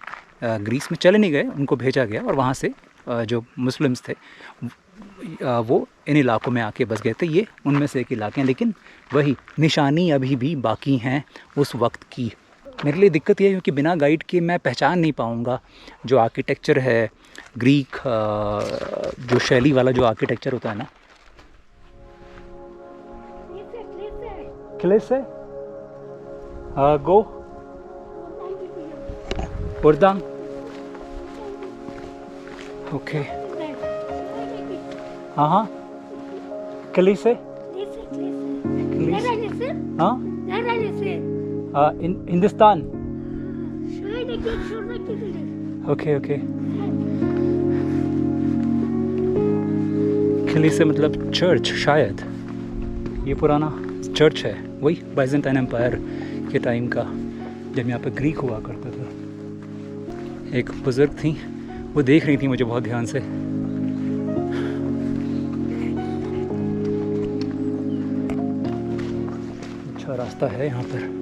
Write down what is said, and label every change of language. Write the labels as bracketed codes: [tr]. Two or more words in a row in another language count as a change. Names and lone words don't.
[hi] ग्रीस में चले नहीं गए, उनको भेजा गया, और वहाँ से जो मुस्लिम्स थे वो इन इलाकों में आके बस गए थे. ये उनमें से एक इलाके हैं, लेकिन वही निशानी अभी भी बाकी हैं उस वक्त की. मेरे लिए दिक्कत ये है क्योंकि बिना गाइड के मैं पहचान नहीं पाऊँगा जो आर्किटेक्चर है, ग्रीक जो शैली वाला जो आर्किटेक्चर होता है ना. [tr] Kilise? Go? Buradan? [hi] Okay. हाँ हाँ Klise? [tr] Nerelisin? Huh? Nerelisin? Hindustan. Şöyle git, şurada gidilir. [en] Okay, okay. [hi] Klise मतलब चर्च शायद। ये पुराना चर्च है, वही बाइजेंटाइन एम्पायर के टाइम का, जब यहाँ पे ग्रीक हुआ करता था। एक बुज़ुर्ग थी, वो देख रही थी मुझे बहुत ध्यान से। अच्छा रास्ता है यहाँ पर।